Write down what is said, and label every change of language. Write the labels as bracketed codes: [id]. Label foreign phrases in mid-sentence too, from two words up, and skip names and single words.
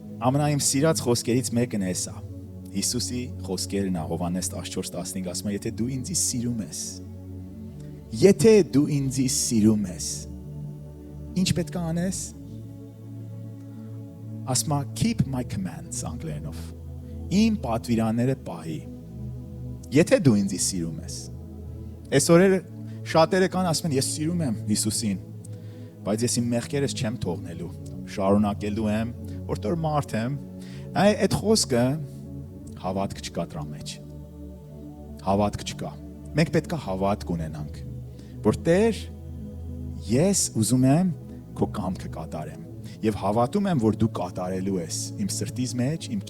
[hy] Ամենայիմ սիրած խոսքերից մեկն է սա։ Հիսուսի խոսքերն է Հովհաննես 14:15 ասում է, եթե դու ինձ սիրում ես, եթե դու ինձ սիրում ես, ինչ պետք է անես։ Ասում է [en] keep my commands [hy] անգլերենով։ Իմ պատվիրանները պահի։ Եթե դու ինձ սիրում ես։ Այս օրերը շատերը կան ասում են ես սիրում եմ Հիսուսին, բայց ես իմ մեղքերս չեմ թողնելու, շարունակելու եմ, որտեղ մարդ եմ։ Այդ խոսքը հավատք չկա դրա մեջ։ Հավատք չկա։ Մենք պետք է հավատք ունենանք, որ Տեր, ես ուզում եմ քո կամքը կատարեմ եւ հավատում եմ, որ դու կատարելու ես իմ սրտից մեջ, իմ